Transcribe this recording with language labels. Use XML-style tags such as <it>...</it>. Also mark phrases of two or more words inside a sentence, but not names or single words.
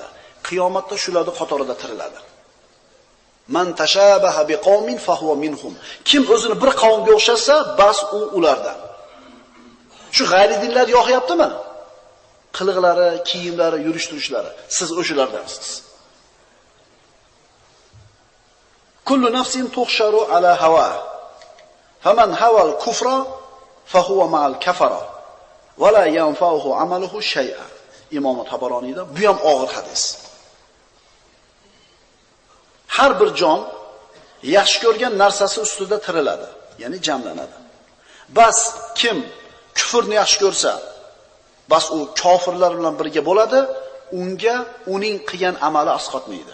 <uz>Qiyomatda shularning qatorida tiriladi.</uz> <ar>من تشبه بقوم فهو منهم.</ar> <uz>Kim o'zini bir qavmga o'xshasa, bas u ulardan. Shu g'ayri dinlar yoqyaptimi? Qiliqlari, kiyimlari, yurish-turishlari, siz o'shalardansiz.</uz> <ar>كل نفس تحشر على هوى. فمن هوي الكفر فهو مع الكفرة ولا ينفعه عمله شيئا.</ar> <uz>Imom Tabaroniyda bu ham og'ir hadis. Har bir jon yaxshi ko'rgan narsasi ustida tiriladi, ya'ni jamlanadi. Bas kim kufrni yaxshi ko'rsa, bas u kofirlar bilan birga bo'ladi, unga uning qilgan amali asqotmaydi.</uz>